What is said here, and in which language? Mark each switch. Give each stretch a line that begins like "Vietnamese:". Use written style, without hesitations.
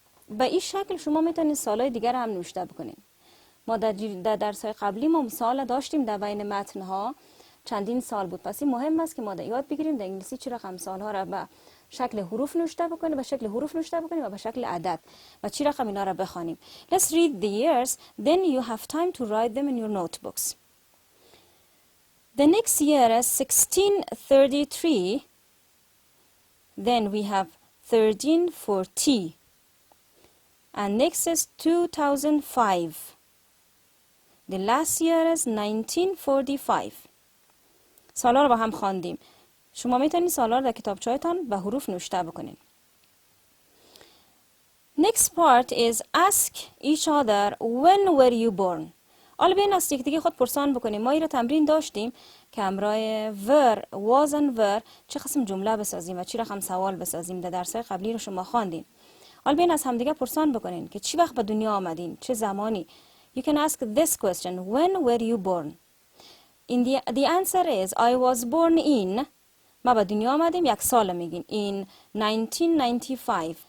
Persian: به این شکل شما میتونید سالهای دیگر هم نوشته بکنید. ما در درس‌های قبلی ما سال داشتیم در بین متن‌ها، چندین سال بود. پس این مهم است که ما یاد بگیریم در انگلیسی چه رقم سالها را به شکل حروف نوشته بکنیم، و به شکل عدد و چی رقم اینا را بخوانیم.
English: Let's read the years, then you have time to write them in your notebooks. The next year is 1633. Then we have 1340. And next is 2005. The last year is 1945.
Persian: سالا رو با هم خواندیم. شما میتونید سالا رو در کتابچه‌تان به حروف نوشته بکنید.
English: Next part is ask each other when were you born.
Persian: حالا بیاین از دیگه خود پرسان بکنیم. ما این رو تمرین داشتیم که همراه were, was and were چه قسم جمله بسازیم و چی رقم سوال بسازیم. در درس‌های قبلی رو شما خواندین. حالا بیاین از همدیگه پرسان بکنین که چی وقت به دنیا آمدین، چه زمانی.
English: You can ask this question, when were you born? The answer is I was born in.
Persian: ما به دنیا آمدیم یک سال میگین
English: in 1995.